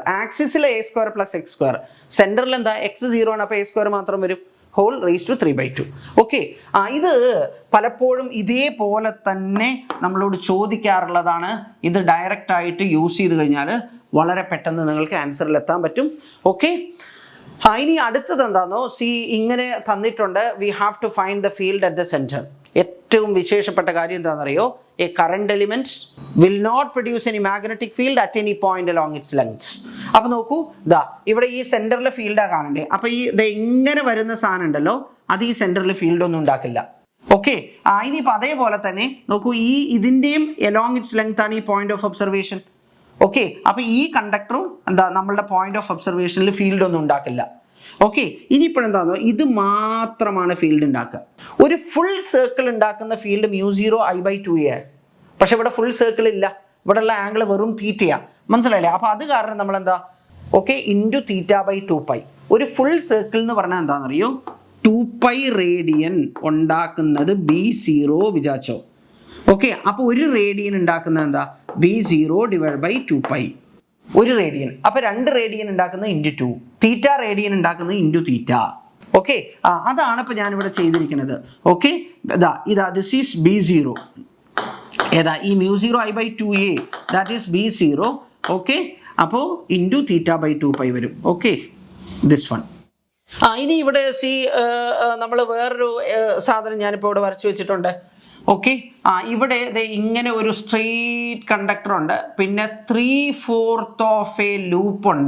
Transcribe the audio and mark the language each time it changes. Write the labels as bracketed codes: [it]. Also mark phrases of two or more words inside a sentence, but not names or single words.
[ml] ആക്സിസിൽ a² + x², സെൻറ്ററിൽ എന്താ x 0 ആണ്, അപ്പോൾ a² മാത്രം വരും, [en] whole raise to [ml] 3/2. ഓക്കെ, ഇത് പലപ്പോഴും ഇതേപോലെ തന്നെ നമ്മളോട് ചോദിക്കാറുള്ളതാണ്. ഇത് ഡയറക്റ്റ് ആയിട്ട് യൂസ് ചെയ്ത് കഴിഞ്ഞാൽ വളരെ പെട്ടെന്ന് നിങ്ങൾക്ക് ആൻസറിൽ എത്താൻ പറ്റും. ഓക്കെ, ഇനി അടുത്തത് എന്താണെന്നോ, ഇങ്ങനെ തന്നിട്ടുണ്ട്, [en] we have to find the field at the center. [ml] ഏറ്റവും വിശേഷപ്പെട്ട കാര്യം എന്താണെന്നറിയോ, [en] a current element will not produce any magnetic field at any point along its length. [ml] അപ്പോൾ നോക്കൂ, ഇവിടെ ഈ സെൻറ്ററിലെ ഫീൽഡാണ് കാണണ്ടേ. അപ്പോൾ ഇങ്ങനെ വരുന്ന സാധനം ഉണ്ടല്ലോ, അത് ഈ സെൻറ്ററിൽ ഫീൽഡ് ഒന്നും ഉണ്ടാക്കില്ല. ഓക്കെ, ഇനിയിപ്പോൾ അതേപോലെ തന്നെ നോക്കൂ, ഇതിൻ്റെയും [en] along its length [ml] ആണ് ഈ [en] point of observation. [ml] ഓക്കെ, അപ്പോൾ ഈ കണ്ടക്ടറും നമ്മളുടെ [en] point of observation [ml] ഫീൽഡ് ഒന്നും ഉണ്ടാക്കില്ല. ഓക്കെ, ഇനിയിപ്പോഴെന്താണോ, ഇത് മാത്രമാണ് ഫീൽഡ് ഉണ്ടാക്കുക. ഒരു [en] full circle [ml] ഉണ്ടാക്കുന്ന ഫീൽഡ് μ0I/2a. പക്ഷെ ഇവിടെ [en] full circle [ml] ഇല്ല, ഇവിടെ ഉള്ള ആംഗിൾ വെറും തീറ്റയാണ്. മനസ്സിലായില്ലേ? അപ്പോൾ അത് കാരണം നമ്മളെന്താ, ഓക്കെ, ഇൻറ്റു θ/2π. ഒരു [en] full circle [ml] എന്ന് പറഞ്ഞാൽ എന്താണെന്നറിയോ, 2π റേഡിയൻ ഉണ്ടാക്കുന്നത് B0 വിചാരിച്ചോ. ഓക്കെ, അപ്പോൾ ഒരു റേഡിയൻ ഉണ്ടാക്കുന്നത് എന്താ, B0 / 2π. ഒരു റേഡിയൻ. അപ്പോൾ 2 റേഡിയൻ ഉണ്ടാക്കുന്നത് × 2, θ റേഡിയൻ ഉണ്ടാക്കുന്നത് × θ. ഓക്കെ, അതാണ് ഇപ്പോൾ ഞാനിവിടെ ചെയ്തിരിക്കുന്നത്. [en] okay, this is B0. [ml] ഏതാ ഈ [en] μ0I/2a, that is B0. [ml] ഓക്കെ, അപ്പോൾ × θ/2π വരും. [en] okay, this one. [ml] ഇനി ഇവിടെ നമ്മൾ വേറൊരു സാധനം ഞാനിപ്പോൾ ഇവിടെ വരച്ചു വെച്ചിട്ടുണ്ട്. ഓക്കെ, ഇവിടെ ഇങ്ങനെ ഒരു [en] straight conductor [ml] ഉണ്ട്, പിന്നെ [en] 3/4 of a loop [ml] ഉണ്ട്.